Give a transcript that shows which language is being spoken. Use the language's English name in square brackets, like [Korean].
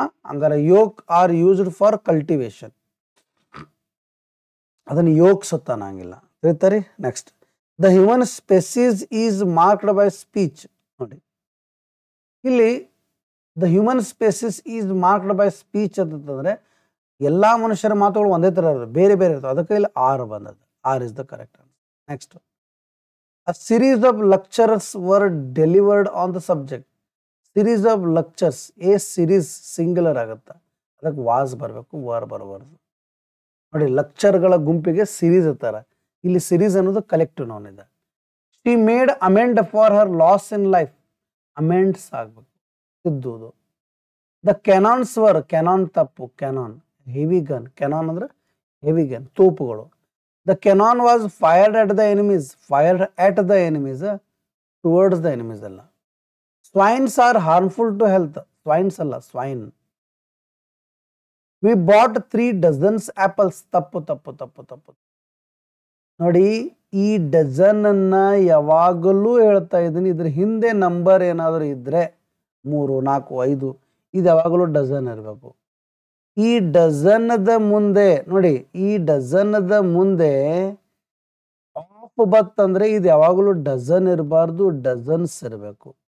[Kannada] ಹಂಗಾರೆ [English] yoke are used for cultivation, [Kannada] ಅದನ್ನು ಯೋಕ್ಸ್ ಅಂತ ಅನ್ನಂಗಿಲ್ಲ. ಹೇಳ್ತಾರೆ? [English] Next, the human species is marked by speech. [Kannada] ನೋಡಿ, ಇಲ್ಲಿ [English] the human species is marked by speech [Kannada] ಅಂತಂದ್ರೆ ಎಲ್ಲಾ ಮನುಷ್ಯರ ಮಾತುಗಳು ಒಂದೇ ತರ ಇರ್ತವೆ, ಬೇರೆ ಬೇರೆ ಇರ್ತವೆ. ಅದಕ್ಕೆ ಇಲ್ಲಿ ಆರ್ ಬಂದದ್ದು. [English] Are is the correct answer. Next, a series of lectures were delivered on the subject. Series of lectures, a series singular [Kannada] ಆಗುತ್ತೆ, ಅದಕ್ಕೆ ವಾಸ್ ಬರಬೇಕು, ವರ್ ಬರಬಾರ್ದು. ನೋಡಿ, ಲೆಕ್ಚರ್ಗಳ ಗುಂಪಿಗೆ ಸಿರೀಸ್ ಇರ್ತಾರ, ಇಲ್ಲಿ ಸಿರೀಸ್ ಅನ್ನೋದು ಕಲೆಕ್ಟಿವ್ ನೌನ್ ಇದೆ. [English] She made amend for her loss in life. Amends [Kannada] ಆಗ್ಬೇಕು, ತಿದ್ದುವುದು. [English] The cannons were, cannon ತಪ್ಪು, cannon heavy gun. Cannon ಅಂದ್ರೆ heavy gun, ತೋಪುಗಳು. The cannon was fired at the enemies. Fired at the enemies, towards the enemies alla. Swines are harmful to health. Swines alla, swine. We bought 3 dozens apples. [Kannada] ತಪ್ಪು ತಪ್ಪು ತಪ್ಪು ತಪ್ಪು. ನೋಡಿ, ಈ dozen ಅನ್ನ ಯಾವಾಗಲೂ ಹೇಳ್ತಾ ಇದ್ದೀನಿ, ಇದ್ರ ಹಿಂದೆ ನಂಬರ್ ಏನಾದರೂ ಇದ್ರೆ 3, 4, 5 ಇದು ಯಾವಾಗಲೂ ಡಜನ್ ಇರಬೇಕು. ಈ ಡಜನ್ದ ಮುಂದೆ ನೋಡಿ, ಈ ಡಜನ್ದ ಮುಂದೆ ಆಫ್ ಬತ್ತಂದ್ರೆ ಇದು ಯಾವಾಗಲೂ ಡಜನ್ ಇರಬಾರ್ದು, ಡಜನ್ಸ್ ಇರಬೇಕು.